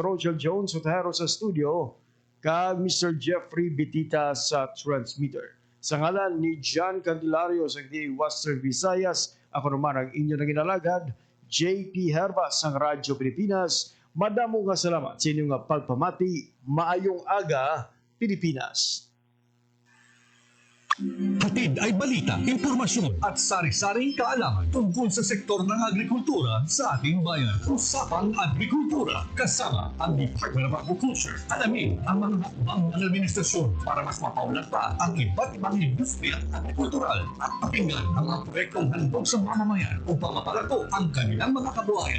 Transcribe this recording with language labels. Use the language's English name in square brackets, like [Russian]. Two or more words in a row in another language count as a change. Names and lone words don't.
[Hiligaynon] Rochelle Jones Otero sa studio, kag Mr. Jeffrey Bitita sa transmitter. Sa ngalan ni John Candelario sa DA Western Visayas, ako naman ang inyo na ginalagad, JP Herbas ng Radyo Pilipinas. Madamo nga salamat sa inyong pagpamati. Maayong aga, Pilipinas. [Filipino] Hatid ay balita, impormasyon at sari-saring kaalaman tungkol sa sektor ng agrikultura sa ating bayan. Usapang Agrikultura kasama ang Department of Agriculture. Alamin ang mga hakbang ng administrasyon para mas mapaunlad pa ang iba't ibang industriya agrikultural at pakinggan ang mga proyektong handog sa mamamayan upang mapalago ang kanilang mga kabuhayan.